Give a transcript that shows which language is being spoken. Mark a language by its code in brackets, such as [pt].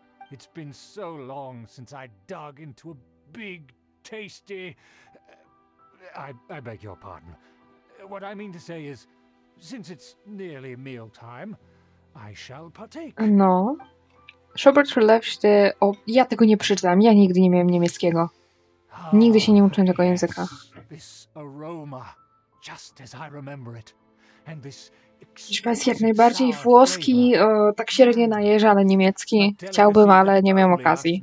[en] It's been so long since I dug into a big, tasty... I beg your pardon. What I mean to say is, since it's nearly mealtime, I shall partake. No. Schubert relewszy... [pl] O, ja tego nie przeczytam. Ja nigdy nie miałem niemieckiego. Nigdy się nie uczyłem tego języka. [en] This aroma, just as I remember it. And this [pl] Hiszpański jak najbardziej, włoski tak średnio najeżdża, ale niemiecki chciałbym, ale nie miałem okazji.